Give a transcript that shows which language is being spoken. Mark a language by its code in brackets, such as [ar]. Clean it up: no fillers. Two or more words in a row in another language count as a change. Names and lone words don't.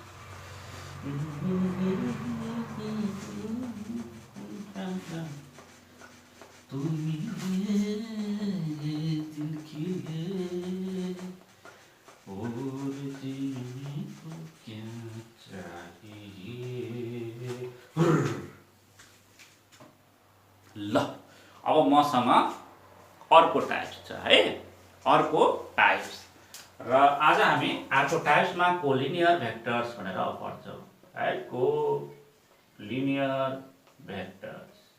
[hi] तुमीले दिल खिले और जीने को क्या चाहिए। [ne] ल अब मसँग अर्को टाइप्स छ है, अर्को टाइप्स। र आज हामी अर्को टाइप्समा [en] collinear vectors [ne] भनेर पढ्छौँ है, [en] collinear vectors.